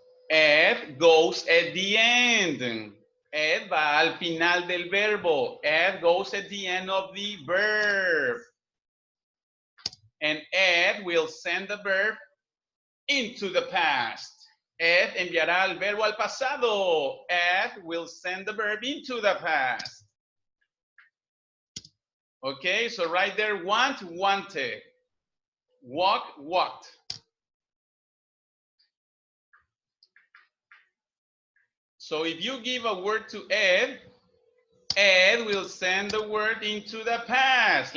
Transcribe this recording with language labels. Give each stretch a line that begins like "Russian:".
English: F goes at the end.
Spanish: Ed va al final del verbo.
English: Ed goes at the end of the verb. And Ed will send the verb into the past.
Spanish: Ed enviará el verbo al pasado.
English: Ed will send the verb into the past. Okay, so right there, want, wanted. Walk, walked. So if you give a word to Ed, Ed will send the word into the past.